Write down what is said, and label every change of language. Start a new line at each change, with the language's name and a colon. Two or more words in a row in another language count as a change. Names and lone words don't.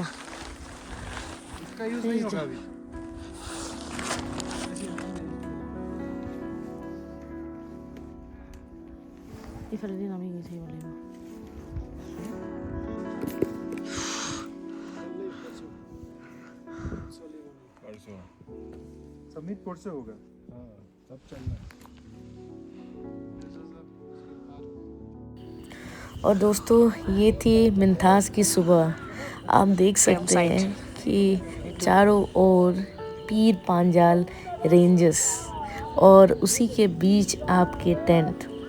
Hindi: इसका यूज नहीं होगा अभी
Assamese: ইফালেদি নামি গৈ থাকিব লাগিব।
English: summit court
Hindi: से होगा। हाँ, तब चलना। और दोस्तों ये थी मिन्थास की सुबह। आप देख सकते हैं कि चारों ओर पीर पांजाल रेंजेस और उसी के बीच आपके टेंट।